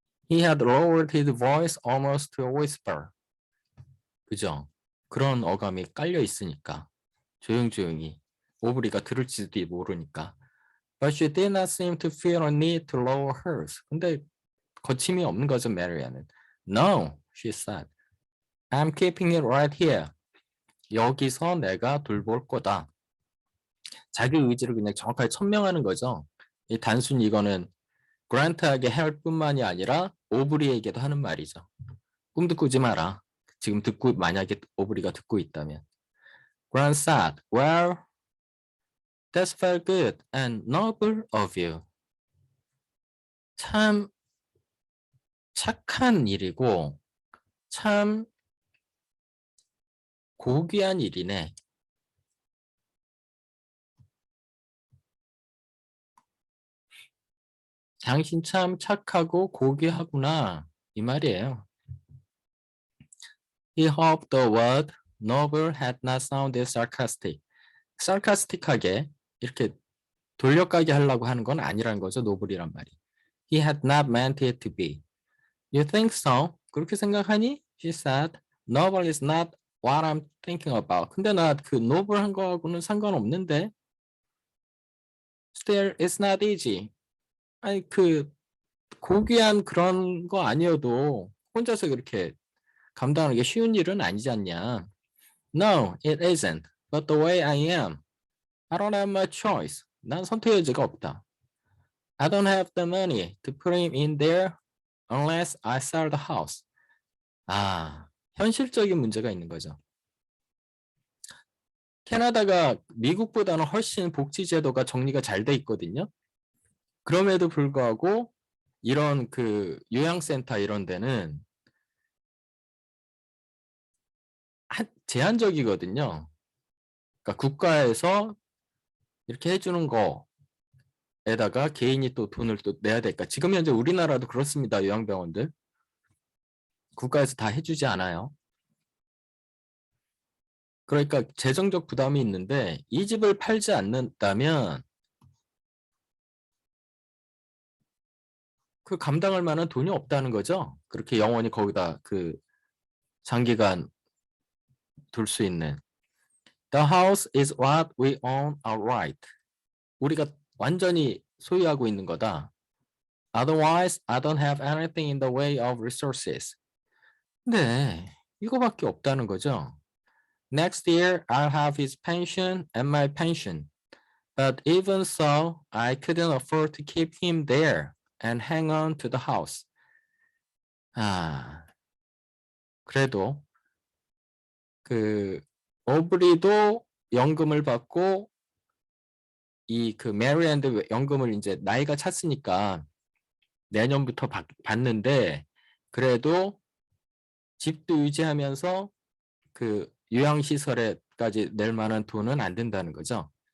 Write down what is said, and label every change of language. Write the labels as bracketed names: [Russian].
[English] He had lowered his voice almost to a whisper. [Korean] 그죠? 그런 어감이 깔려 있으니까 조용조용히 오브리가 들을지도 모르니까. [English] But she did not seem to feel a need to lower hers. [Korean] 근데 거침이 없는 거죠, 메리아는. [English] No, she said. I'm keeping it right here. [Korean] 여기서 내가 돌볼 거다. 자기 의지를 그냥 정확하게 천명하는 거죠. 단순히 이거는 그란트에게 할 뿐만이 아니라 오브리에게도 하는 말이죠. 꿈도 꾸지 마라. 지금 듣고 만약에 오브리가 듣고 있다면. [English] Grant said, well, that's very good and noble of you. [Korean] 참 착한 일이고 참 고귀한 일이네. 당신 참 착하고 고귀하구나. 이 말이에요. [English] He hoped the word noble had not sounded sarcastic. [Korean] sarcastic하게 이렇게 돌려가게 하려고 하는 건 아니라는 거죠. 노블이란 말이. [English] He had not meant it to be. You think so? [Korean] 그렇게 생각하니? [English] She said. Noble is not what I'm thinking about. [Korean] 근데 나 그 노블한 거하고는 상관없는데. [English] Still, it's not easy. [Korean] 아니 고귀한 그런 거 아니어도 혼자서 그렇게 감당하는 게 쉬운 일은 아니지 않냐. [English] No, it isn't. But the way I am, I don't have much choice. [Korean] 난 선택의 여지가 없다. [English] I don't have the money to put him in there unless I sell the house. [Korean] 현실적인 문제가 있는 거죠. 캐나다가 미국보다는 훨씬 복지 제도가 정리가 잘 돼 있거든요. 그럼에도 불구하고 이런 요양센터 이런 데는 제한적이거든요. 그러니까 국가에서 이렇게 해주는 거에다가 개인이 또 돈을 또 내야 되니까 지금 현재 우리나라도 그렇습니다. 요양병원들. 국가에서 다 해주지 않아요. 그러니까 재정적 부담이 있는데 이 집을 팔지 않는다면 그 감당할 만한 돈이 없다는 거죠. 그렇게 영원히 거기다 그 장기간 둘 수 있는. [English] The house is what we own outright. [Korean] 우리가 완전히 소유하고 있는 거다. [English] Otherwise, I don't have anything in the way of resources. [Korean] 네, 이거밖에 없다는 거죠. [English] Next year, I'll have his pension and my pension. But even so, I couldn't afford to keep him there and hang on to the house. [Korean] 아, 그래도 그 오브리도 연금을 받고 이 그 메리앤드 연금을 이제 나이가 찼으니까 내년부터 받는데 그래도 집도 유지하면서 그 요양시설에까지 낼 만한 돈은 안 된다는 거죠.